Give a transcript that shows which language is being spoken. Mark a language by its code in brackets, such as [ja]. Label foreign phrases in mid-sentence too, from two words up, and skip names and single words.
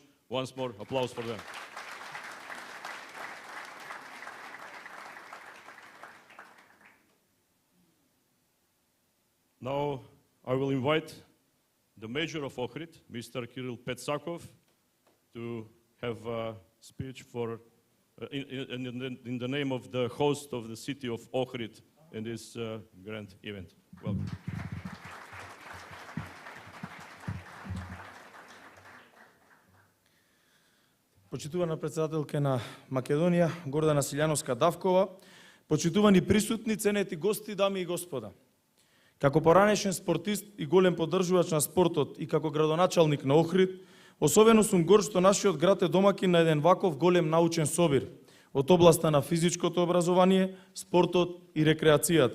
[en] Once more, applause for them. Now I will invite the Mayor of Ohrid, Mr. Kirill Petsakov, to have a speech for, in the name of the host of the city of Ohrid in this grand event. Welcome. [mk] Почитувана председателка на Македонија, Гордана Силјановска-Давкова, почитувани присутни, ценети гости, дами и господа. Како поранешен спортист и голем поддржувач на спортот и како градоначалник на Охрид, особено сум горд што нашиот град е домакин на еден ваков голем научен собир од областа на физичкото образование, спортот и рекреацијата.